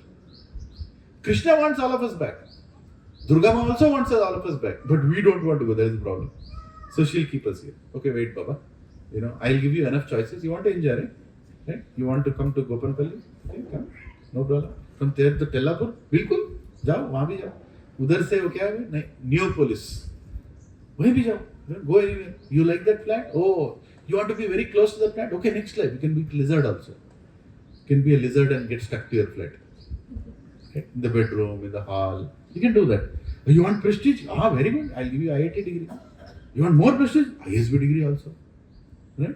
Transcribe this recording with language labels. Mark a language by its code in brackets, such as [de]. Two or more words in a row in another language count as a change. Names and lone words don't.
[en] Krishna wants all of us back. Durga Ma also wants all of us back. But we don't want to go, that is the problem. So she'll keep us here. Okay, wait Baba. I'll give you enough choices. You want to enjoy, right? You want to come to Gopanpalli? Okay, come. No problem. From there to Tellapur? [hi] Bilkul. जाओ, वहाँ भी जाओ। उधर से वो क्या है? Neopolis. वहीं भी जाओ. [en] Go anywhere. You like that flat? Oh, you want to be very close to the flat? Okay, next life. You can be lizard also. You can be a lizard and get stuck to your flat. Okay? In the bedroom, in the hall. You can do that. You want prestige? Very good. I'll give you IIT degree. You want more prestige? ISB degree also. Right?